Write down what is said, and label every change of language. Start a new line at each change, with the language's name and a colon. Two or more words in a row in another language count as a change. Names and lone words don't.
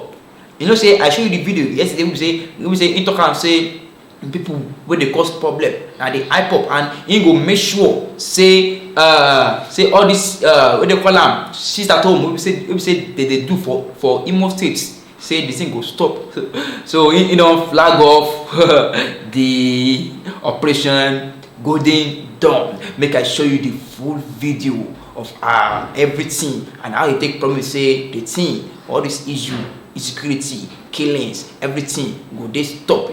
Nigerian Pidgin: You know say I show you the video yesterday. We say he talk and say people wey dey cause problem na the IPOB, and he go make sure say all this wey dey call am sit at home we say they do for Imo State, say the thing go stop. So he don flag off the Operation Golden Dawn. Make I show you the full video of everything and how he take promise say the thing, all this issue, insecurity, killings, everything go dey stop.